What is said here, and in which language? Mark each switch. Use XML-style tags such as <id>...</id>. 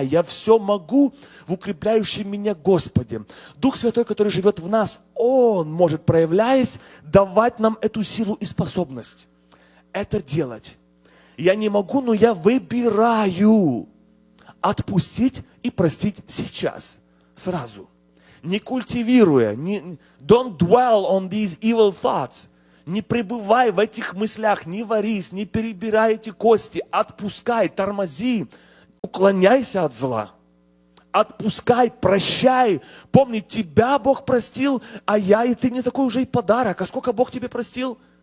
<ru>Я все могу в укрепляющем меня Господе. Дух Святой, который живет в нас, Он может, проявляясь, давать нам эту силу и способность это делать. Я не могу, но я выбираю отпустить и простить сейчас, сразу. Не культивируя, не,</ru> <en>don't dwell on these evil thoughts.</en> <ru>Не пребывай в этих мыслях, не варись, не перебирай эти кости. Отпускай, тормози, уклоняйся от зла. Отпускай, прощай. Помни, тебя Бог простил, а я и ты не такой уже и подарок. А сколько Бог тебе простил?</ru>